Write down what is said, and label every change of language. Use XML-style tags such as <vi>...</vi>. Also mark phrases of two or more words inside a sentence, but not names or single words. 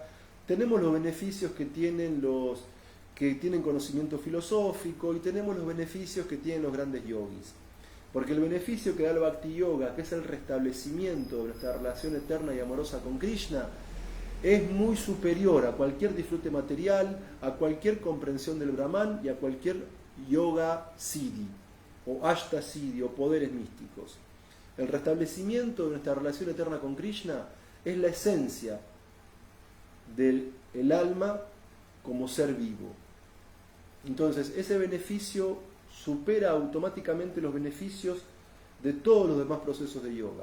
<es>Tenemos los beneficios que tienen los que tienen conocimiento filosófico y tenemos los beneficios que tienen los grandes yogis. Porque el beneficio que da el Bhakti Yoga, que es el restablecimiento de nuestra relación eterna y amorosa con Krishna, es muy superior a cualquier disfrute material, a cualquier comprensión del Brahman y a cualquier</es> <sa>योग सिद्धि,</sa> <es>o</es> <sa>अष्ट सिद्धि,</sa> <es>o poderes místicos. El restablecimiento de nuestra relación eterna con Krishna es la esencia del alma como ser vivo. Entonces, ese beneficio supera automáticamente los beneficios de todos los demás procesos de yoga.</es>